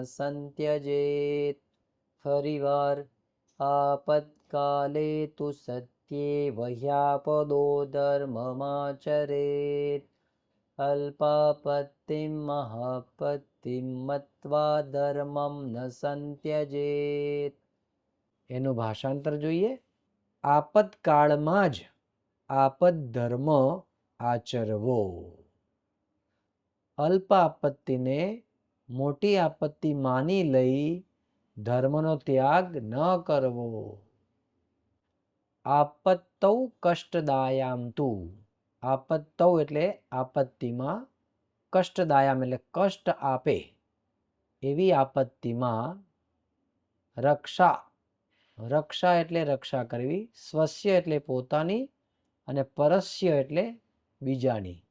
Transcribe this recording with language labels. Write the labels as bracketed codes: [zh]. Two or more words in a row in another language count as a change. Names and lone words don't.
[sa] सन्त्यजेत् फरीवार आपत्काले तु सत्येव ह्यापदो धर्ममाचरेत् अल्पापत्तिं महापत्तिं मत्वा धर्मं न सन्त्यजेत् [gu] એનું ભાષાંતર જોઈએ આપતકાળમાં જ આપદ ધર્મ આચરવો અલ્પ આપત્તિને મોટી આપત્તિ માની લઈ ધર્મનો ત્યાગ ન કરવો [sa] આપત્તૌ કષ્ટદાયામ તુ આપત્તૌ [gu] એટલે આપત્તિમાં કષ્ટદાયામ એટલે કષ્ટ આપે એવી આપત્તિમાં રક્ષા રક્ષા એટલે રક્ષા કરવી સ્વસ્ય એટલે પોતાની અને પરસ્ય એટલે બીજાની